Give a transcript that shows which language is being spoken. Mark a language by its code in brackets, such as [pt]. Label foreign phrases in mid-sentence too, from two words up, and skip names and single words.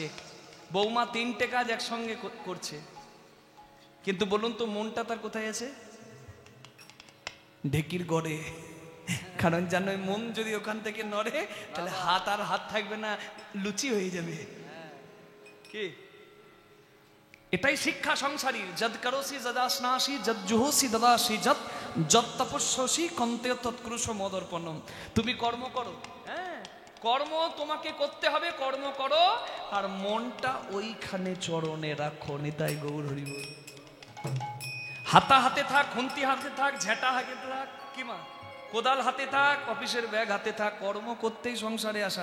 [bn] বৌমা 3টে কাজ একসঙ্গে করছে, কিন্তু বলুন তো মনটা তার কোথায় আছে? ঢেকির গড়ে। কারণ জানো মন যদি ওখান থেকে নড়ে তাহলে হাত আর হাত থাকবে না, লুচি হয়ে যাবে। কি এটাই শিক্ষা সংসারীর। [sa] যদ করোসি যদাস্নাসি যদ জুহসি দদাসি যদ যদ তপস্যসি কন্তে তৎক্রুশ মদর্পণম। [bn] তুমি কর্ম করো, হ্যাঁ কর্ম তোমাকে করতে হবে, কর্ম করো, আর মনটা ওইখানে চরণে রাখো। নিতাই গৌর হরি বল। হাতা হাতে থাক, খুন্তি হাতে থাক, ঝেঁটা হাতে থাক, কি মা, কোদাল হাতে থাক, অফিসের ব্যাগ হাতে থাক, কর্ম করতেই সংসারে আসা।